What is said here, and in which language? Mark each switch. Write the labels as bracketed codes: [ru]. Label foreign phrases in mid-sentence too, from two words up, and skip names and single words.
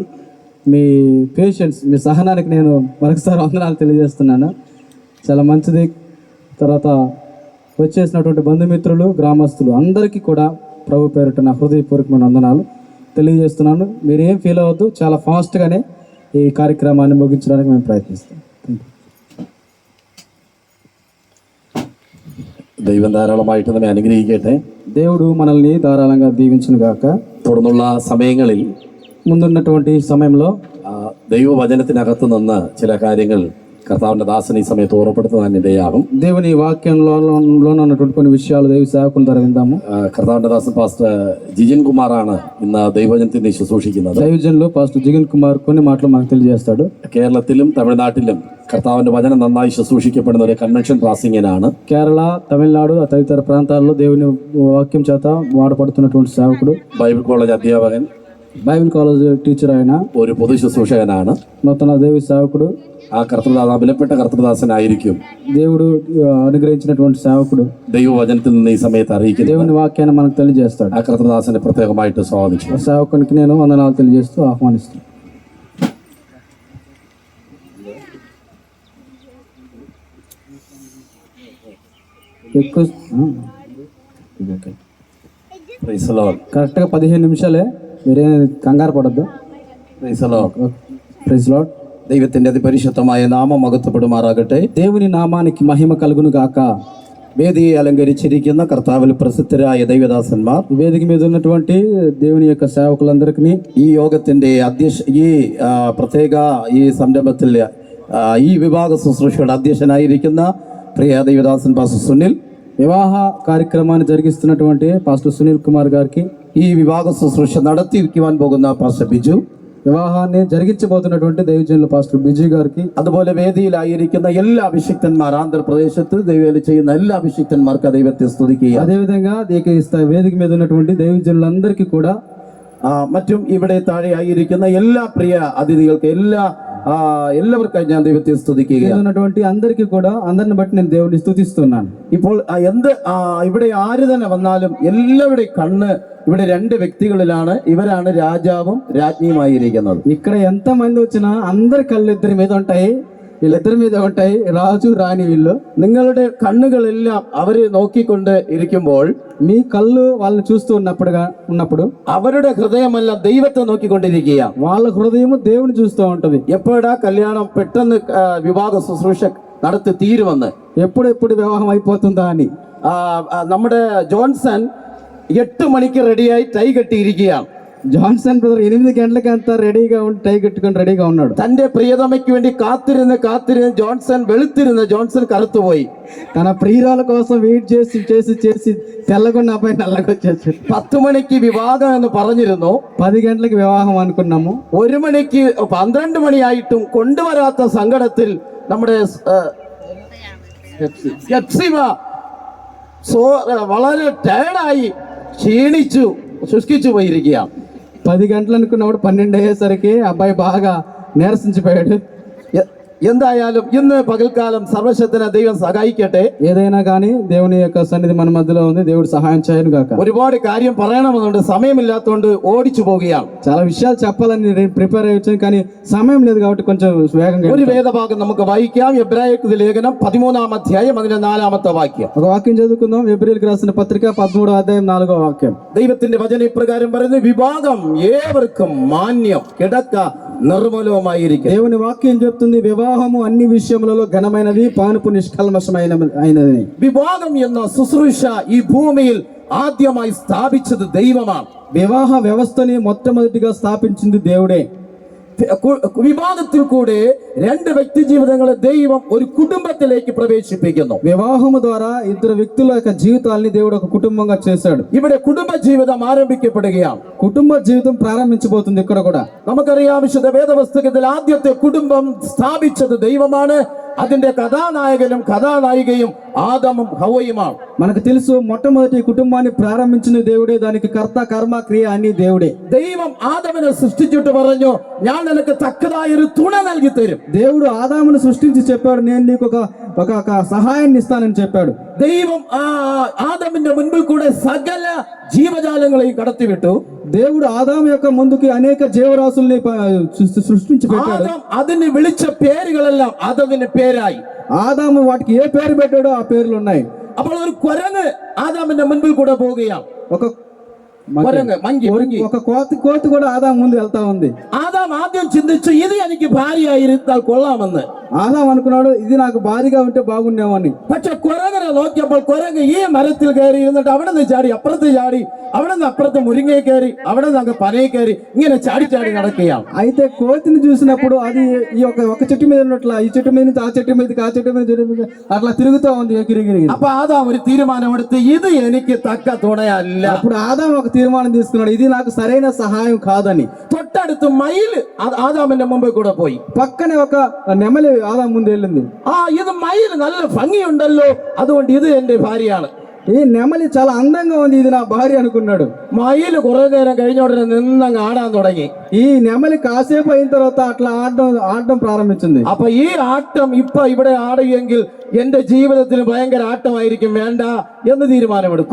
[te] మీ పేషెన్స్, మీ సహనానికి నేను మరొకసారి వందనాలు తెలియజేస్తున్నాను. చాలా మంచిది. తర్వాత వచ్చేసినటువంటి బంధుమిత్రులు, గ్రామస్తులు అందరికీ కూడా ప్రభు పేరిట నా హృదయపూర్వకమైన వందనాలు తెలియజేస్తున్నాను. మీరు ఏం ఫీల్ అవ్వద్దు. చాలా ఫాస్ట్గానే ఈ కార్యక్రమాన్ని ముగించడానికి మేము ప్రయత్నిస్తాం. [ml] ദൈവം ധാരാളമായിട്ട് നമ്മെ അനുഗ്രഹിക്കട്ടെ. [te] దేవుడు మనల్ని ధారాళంగా దీవించును గాక. [ml] തുടർന്നുള്ള സമയങ്ങളിൽ [te] ముందున్నటువంటి సమయంలో [ml] ദൈവവചനത്തിനകത്ത് നിന്ന് ചില കാര്യങ്ങൾ കർത്താവിൻ്റെ ദാസൻ ഈ സമയത്ത് ഓർമ്മപ്പെടുത്തുവാൻ ഇടയാകും. [te] దేవుని వాక్యంలో ఉన్నటువంటి కొన్ని విషయాలు దైవ సేవకుల ద్వారా విందాము. [ml] കർത്താവിൻ്റെ ദാസൻ പാസ്റ്റർ ജിജിൻ കുമാറാണ് ഇന്ന് ദൈവവചനത്തിൽ ശുശ്രൂഷിക്കുന്നത്. [te] దైవజనులు పాస్టర్ జిగిన్ కుమార్ కొన్ని మాటలు మనకు తెలియజేస్తాడు. [ml] കേരളത്തിലും തമിഴ്നാട്ടിലും കർത്താവിൻ്റെ വചനം നന്നായി ശുശ്രൂഷിക്കപ്പെടുന്ന ഒരു കൺവെൻഷൻ പ്രാസംഗികനാണ്. [te] కేరళ, తమిళనాడు తదితర ప్రాంతాల్లో దేవుని వాక్యం చేత వాడపడుతున్నటువంటి సేవకుడు, [en] Bible college [ml] അധ്യാപകൻ, [en] Bible college teacher, ఆయన [ml] ഒരു പൊതു ശുശ്രൂഷകനാണ്. [te] నూతన దేవి సేవకుడు, [ml] ആ കർത്തൃദാസ വിലപ്പെട്ട കർത്തൃദാസനായിരിക്കും. [te] దేవుడు అనుగ్రహించినటువంటి సేవకుడు [ml] ദൈവവചനത്തിൽ നിന്ന് ഈ സമയത്ത് അറിയിക്കുന്നത്. [te] దేవుని వాక్యాన్ని మనకు తెలియజేస్తాడు. [ml] ആ കർത്തൃദാസനെ പ്രത്യേകമായിട്ട് സ്വാഗതിച്ചു. [te] సేవకునికి నేను వందనాలు తెలియజేస్తూ ఆహ్వానిస్తాను. కరెక్ట్గా 15 నిమిషాలే, మీరే కంగారు పడద్దు. [en] Praise Lord. [ml] ദൈവത്തിന്റെ അതിപരിശുദ്ധമായ നാമം മഹത്വപ്പെടുമാറാകട്ടെ. [te] దేవుని నామానికి మహిమ కలుగును గాక. [ml] വേദിയെ അലങ്കരിച്ചിരിക്കുന്ന കർത്താവിൽ പ്രസിദ്ധരായ ദൈവദാസന്മാർ, [te] వేదిక మీద ఉన్నటువంటి దేవుని యొక్క సేవకులందరికీ, [ml] ഈ യോഗത്തിന്റെ പ്രത്യേക ഈ സംരംഭത്തിൽ ഈ വിഭാഗ ശുശ്രൂഷയുടെ അധ്യക്ഷനായിരിക്കുന്ന പ്രിയ ദൈവദാസൻ പാസ്റ്റർ സുനിൽ, [te] వివాహ కార్యక్రమాన్ని జరిగిస్తున్నటువంటి పాస్టర్ సునీల్ కుమార్ గారికి, [ml] ഈ വിഭാഗ ശുശ്രൂഷ നടത്തിയിരിക്കുവാൻ പോകുന്ന പാസ്റ്റർ ബിജു, [te] వివాహాన్ని జరిగించబోతున్నటువంటి దైవజనులు పాస్టర్ బిజీ గారికి, [ml] അതുപോലെ വേദിയിലായിരിക്കുന്ന എല്ലാ അഭിഷിക്തന്മാർ, ആന്ധ്രാപ്രദേശത്ത് ദൈവവേല ചെയ്യുന്ന എല്ലാ അഭിഷിക്തന്മാർക്ക് ദൈവത്തെ സ്തുതിക്കുക. [te] అదేవిధంగా వేదిక మీద ఉన్నటువంటి దైవజనులందరికీ కూడా, [ml] മറ്റും ഇവിടെ താഴെ ആയിരിക്കുന്ന എല്ലാ പ്രിയ അതിഥികൾക്ക് എല്ലാവർക്കും ഞാൻ ദൈവത്തെ സ്തുതിക്കുകയാണ്. [te] అందరికీ కూడా, అందరిని బట్టి నేను దేవుడిని స్తుతిస్తున్నాను. [ml] ഇപ്പോൾ ഇവിടെ ആര് തന്നെ വന്നാലും എല്ലാവരുടെയും കണ്ണ് ഇവിടെ 2 വ്യക്തികളിലാണ്. ഇവരാണ് രാജാവും രാജ്ഞിയുമായിരിക്കുന്നത്. [te] ఇక్కడ ఎంత మంది వచ్చినా అందరి కళ్ళు ఇద్దరి మీద ఉంటాయి. వీళ్ళిద్దరి మీద ఉంటాయి, రాజు రాణి వీళ్ళు. [ml] നിങ്ങളുടെ കണ്ണുകളെല്ലാം അവരെ നോക്കിക്കൊണ്ട് ഇരിക്കുമ്പോൾ, [te] మీ కళ్ళు వాళ్ళని చూస్తూ ఉన్నప్పుడు [ml] അവരുടെ ഹൃദയമല്ല ദൈവത്തെ നോക്കിക്കൊണ്ടിരിക്കുക. [te] వాళ్ళ హృదయం దేవుని చూస్తూ ఉంటది. [ml] എപ്പോഴാ കല്യാണം പെട്ടെന്ന് വിവാഹ ശുശ്രൂഷ നടത്തി തീരുമെന്ന്, [te] ఎప్పుడు వివాహం అయిపోతుందా అని. [ml] നമ്മുടെ ജോൺസൺ 8 മണിക്ക് റെഡിയായി ടൈ കെട്ടിയിരിക്കുകയാണ്. [te] జాన్సన్ బ్రదర్ 8 గంటలకి అంతా రెడీగా ఉండి టై కట్టుకొని రెడీగా ఉన్నాడు. [ml] തന്റെ പ്രിയതമയ്ക്ക് വേണ്ടി കാത്തിരുന്ന് ജോൺസൺ വെളുത്തിരുന്ന് ജോൺസൺ കറുത്തുപോയി. [te] తన ప్రియురాల కోసం వెయిట్ చేసి చేసి చేసి తెల్లగొన్న అబ్బాయి నల్లగొచ్చేసి [ml] 10 മണിക്ക് വിവാഹം എന്ന് പറഞ്ഞിരുന്നു. [te] 10 గంటలకి వివాహం అనుకున్నాము. [ml] 1 മണിക്ക് 12 മണിയായിട്ടും കൊണ്ടുവരാത്ത സങ്കടത്തിൽ നമ്മുടെ ഹെപ്സിബ വളരെ ടയർഡായി ക്ഷീണിച്ചു ശുഷ്കിച്ചു പോയിരിക്കുകയാണ്. [te] 10 గంటలు అనుకున్నప్పుడు 12 అయ్యేసరికి అబ్బాయి బాగా నీరసించిపోయాడు. [ml] എന്തായാലും ഇന്ന് പകൽക്കാലം സർവശക്തന ദൈവം സഹായിക്കട്ടെ. [te] ఏదైనా కానీ దేవుని యొక్క సన్నిధి మన మధ్యలో ఉంది. దేవుడు సహాయం చేయను గాక. [ml] ഒരുപാട് കാര്യം പറയണമെന്നുണ്ട്, സമയമില്ലാത്തതുകൊണ്ട് ഓടിച്ചു പോവുകയാണ്. [te] చాలా విషయాలు చెప్పాలని నేను ప్రిపేర్ అయ్యాను కానీ సమయం లేదు కాబట్టి కొంచెం వేగంగా [ml] ഒരു വേദഭാഗം നമുക്ക് വായിക്കാം. എബ്രായർക്ക് ലേഖനം 13-ാം അധ്യായം അതിന്റെ 4-ാമത്തെ വാക്യം. [te] ఒక వాక్యం చదువుకుందాం. ఎబ్రియల్కి రాసిన పత్రిక 13వ అధ్యాయం 4వ వాక్యం. [ml] ദൈവത്തിന്റെ വചന ഇപ്രകാരം പറയുന്നു, വിവാഹം ഏവർക്കും മാന്യം, കിടക്ക നിർമ്മലവുമായിരിക്കും. [te] దేవుని వాక్యం చెప్తుంది, వివాహము అన్ని విషయములలో ఘనమైనది, పానుపు నిష్కల్మషమైనది. [ml] വിവാഹം എന്ന ശുശ്രൂഷ ഈ ഭൂമിയിൽ ആദ്യമായി സ്ഥാപിച്ചത് ദൈവമാണ്. [te] వివాహ వ్యవస్థని మొట్టమొదటిగా స్థాపించింది దేవుడే. [ml] വിവാഹത്തിൽ കൂടെ 2 വ്യക്തി ജീവിതങ്ങളെ ദൈവം ഒരു കുടുംബത്തിലേക്ക് പ്രവേശിപ്പിക്കുന്നു. [te] వివాహము ద్వారా 2 వ్యక్తుల యొక్క జీవితాల్ని దేవుడు ఒక కుటుంబంగా చేశాడు. [ml] ഇവിടെ കുടുംബ ജീവിതം ആരംഭിക്കപ്പെടുകയാണ്. [te] కుటుంబ జీవితం ప్రారంభించబోతుంది ఇక్కడ కూడా. [ml] നമുക്കറിയാം, വിശുദ്ധ വേദപുസ്തകത്തിൽ ആദ്യത്തെ കുടുംബം സ്ഥാപിച്ചത് ദൈവമാണ്. അതിന്റെ കഥാനായകനും കഥാനായികയും ആദമും ഹവ്വയുമാണ്. [te] మనకు తెలుసు, మొట్టమొదటి కుటుంబాన్ని ప్రారంభించిన దేవుడే, దానికి కర్త కర్మ క్రియ అన్ని దేవుడే. [ml] ദൈവം ആദമിനെ സൃഷ്ടിച്ചിട്ട് പറഞ്ഞു, ഞാൻ നിനക്ക് തക്കതായ ഒരു തുണ നൽകി തരും. [te] దేవుడు ఆదామును సృష్టించి చెప్పాడు, నేను నీకు ఒక సహాయాన్ని ఇస్తానని చెప్పాడు. [ml] ദൈവം ആദമിന്റെ മുൻപിൽ കൂടെ സകല ജീവജാലങ്ങളെയും കടത്തിവിട്ടു. [te] దేవుడు ఆదాము యొక్క ముందుకి అనేక జీవరాశుల్ని సృష్టించి పెట్టాడు. [ml] അതിന് വിളിച്ച പേരുകളെല്ലാം അതതിന് പേരായി. [te] ఆదాము వాటికి ఏ పేరు పెట్టాడో ఆ పేర్లు ఉన్నాయి. [ml] അപ്പോൾ ഒരു കുരങ്ങ് ആദാമിന്റെ മുൻപിൽ കൂടെ പോവുകയാണ്. [te] ఒక కోతి కూడా ఆదాం ముందు వెళ్తా ఉంది. [ml] ആദാം ആദ്യം ചിന്തിച്ചു, ഇത് എനിക്ക് ഭാര്യയായിരുന്നാൽ കൊള്ളാമെന്ന്. [te] ఆదాం అనుకున్నాడు, ఇది నాకు భారీగా ఉంటే బాగుండేవని. [ml] പക്ഷെ കുരങ്ങനെ നോക്കിയപ്പോൾ കുരങ്ങ് ഈ മരത്തിൽ കയറി ഇരുന്നിട്ട് അവിടെ നിന്ന് ചാടി അപ്പുറത്ത് ചാടി, അവിടെ നിന്ന് അപ്പുറത്ത് മുരിങ്ങയെ കയറി, അവിടെ നിന്ന് അങ്ങ് പനയെ കയറി, ഇങ്ങനെ ചാടി ചാടി നടക്കുകയാണ്. [te] అయితే కోతిని చూసినప్పుడు అది ఈ ఒక చెట్టు మీద ఉన్నట్ల ఈ చెట్టు మీద నుంచి ఆ చెట్టు మీదకి ఆ చెట్టు మీద అట్లా తిరుగుతూ ఉంది ఎగిరిగిరి. [ml] അപ്പൊ ആദാം ഒരു തീരുമാനമെടുത്ത്, ഇത് എനിക്ക് തക്ക തുണയല്ല. [te] అప్పుడు ఆదాం ఒక తీర్మానం తీసుకున్నాడు, ఇది నాకు సరైన సహాయం కాదని. [ml] തൊട്ടടുത്ത് മയിൽ ആദാമിന്റെ മുമ്പിൽ കൂടെ പോയി. [te] పక్కనే ఒక నెమలి ఆదాం ముందు వెళ్ళింది. [ml] ഇത് മയിൽ നല്ല ഭംഗിയുണ്ടല്ലോ, അതുകൊണ്ട് ഇത് എന്റെ ഭാര്യയാണ്. [te] ఈ నెమలి చాలా అందంగా ఉంది, ఇది నా భార్య అనుకున్నాడు. [ml] മയിൽ കുറെ നേരം കഴിഞ്ഞ ഉടനെ നിന്നങ്ങ് ആടാൻ തുടങ്ങി. [te] ఈ నెమలి కాసేపు అయిన తర్వాత అట్లా ఆడడం ప్రారంభించింది. [ml] അപ്പൊ ഈ ആട്ടം ഇപ്പൊ ഇവിടെ ആടുകയെങ്കിൽ എന്റെ ജീവിതത്തിൽ ഭയങ്കര ആട്ടമായിരിക്കും, വേണ്ട എന്ന് തീരുമാനമെടുത്തു.